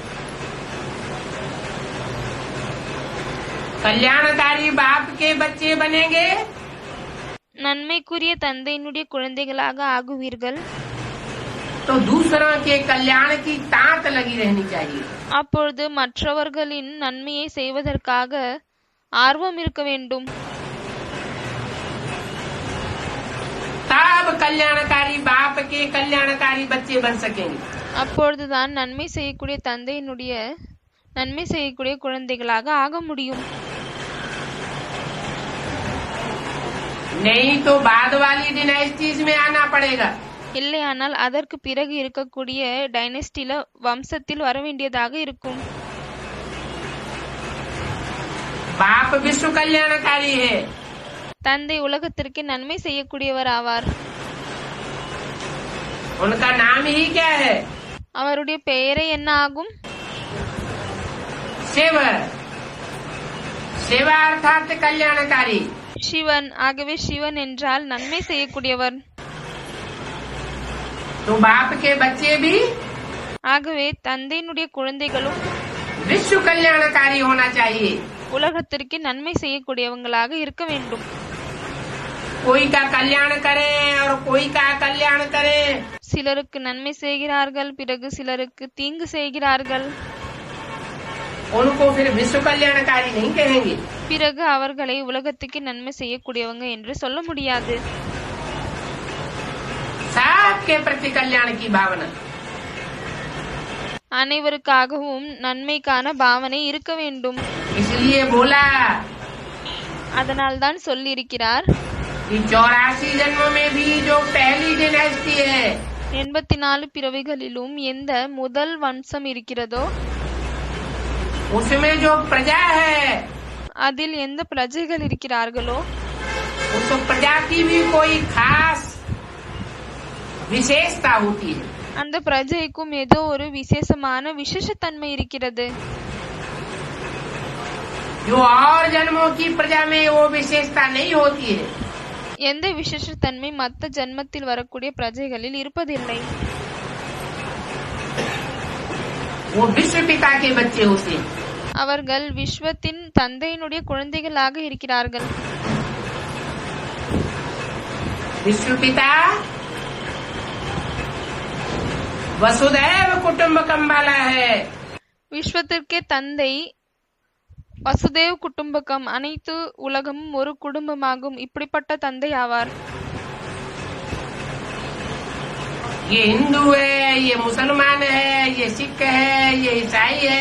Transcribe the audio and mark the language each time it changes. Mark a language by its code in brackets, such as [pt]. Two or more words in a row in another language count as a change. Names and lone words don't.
[hi] कल्याणकारी बाप के बच्चे बनेंगे [ta] நன்மைக்குரிய தந்தையினுடைய குழந்தைகளாக ஆகுவீர்கள். [hi] तो दूसरों के कल्याण की तांत लगी रहनी चाहिए. [ta] அப்பொழுது மற்றவர்களின் நன்மையை செய்வதற்காக ஆர்வம் இருக்க வேண்டும். [hi] तब कल्याणकारी बाप के कल्याणकारी बच्चे बन सकेंगे. [ta] அப்பொழுதுதான் நன்மை செய்யக்கூடிய தந்தையினுடைய நன்மை செய்யக்கூடிய குழந்தைகளாக ஆக முடியும். [hi] नहीं तो बाद वाली डिनाइस्टीज में आना पड़ेगा. [ta] இல்லையானால் அதற்கு பிறகு இருக்கக்கூடிய டைனஸ்டில வம்சத்தில் வர வேண்டியதாக இருக்கும். [hi] बाप विश्व कल्याणकारी है. [ta] தந்தை உலகத்திற்கு நன்மை செய்யக்கூடியவர் ஆவார். [hi] उनका नाम ही क्या है? [ta] அவருடைய பெயரே என்ன ஆகும்? [hi] शिव. शिवा अर्थात कल्याणकारी. [ta] சிவன். ஆகவே சிவன் என்றால் நன்மை செய்யக்கூடியவர். [hi] तो बाप के बच्चे भी [ta] ஆகவே தந்தையினுடைய குழந்தைகளும் [hi] विश्व कल्याणकारी होना चाहिए. [ta] உலகத்திற்கு நன்மை செய்யக்கூடியவங்களாக இருக்க வேண்டும். [hi] कोई का कल्याण करे और कोई का कल्याण करे. [ta] சிலருக்கு நன்மை செய்கிறார்கள், பிறகு சிலருக்கு தீங்கு செய்கிறார்கள். [hi] उनको फिर विश्व कल्याणकारी नहीं कहेंगे. [ta] பிறகு அவர்களை உலகத்துக்கு நன்மை செய்யக்கூடியவங்க என்று சொல்ல முடியாது. [hi] सबके प्रति कल्याण की भावना. [ta] அனைவருக்காகவும் நன்மைக்கான பாவனை இருக்க வேண்டும். [hi] इसलिए बोला [ta] அதனால்தான் சொல்லியிருக்கிறார், [hi] कि 84 जन्मों में भी जो पहली डिनास्टी है [ta] 84 பிறவிகளிலும் எந்த முதல் வம்சம் இருக்கிறதோ [hi] उसमें जो प्रजा है [ta] அதில் எந்த பிரஜைகள் இருக்கிறார்களோ [hi] उस प्रजा की भी कोई खास विशेषता होती है. [ta] அந்த பிரஜைக்கும் ஏதோ ஒரு விசேஷமான விசேஷத்தன்மை இருக்கிறது. [hi] जो और जन्मों की प्रजा में वो विशेषता नहीं होती है. [ta] எந்த விசேஷத்தன்மை மற்ற ஜன்மத்தில் வரக்கூடிய பிரஜைகளில் இருப்பதில்லை. [hi] वो विश्व पिता के बच्चे होते हैं. [ta] அவர்கள் விஸ்வத்தின் தந்தையினுடைய குழந்தைகளாக இருக்கிறார்கள். [hi] विश्व पिता [sa] वसुदैव कुटुंबकम [hi] वाला है. [ta] விஸ்வத்திற்கே தந்தை [sa] वसुदेव कुटुंबकम, [ta] அனைத்து உலகமும் ஒரு குடும்பமாகும் இப்படிப்பட்ட தந்தை ஆவார். [hi] ये हिंदू है, ये मुसलमान है, ये सिख है, ये ईसाई है.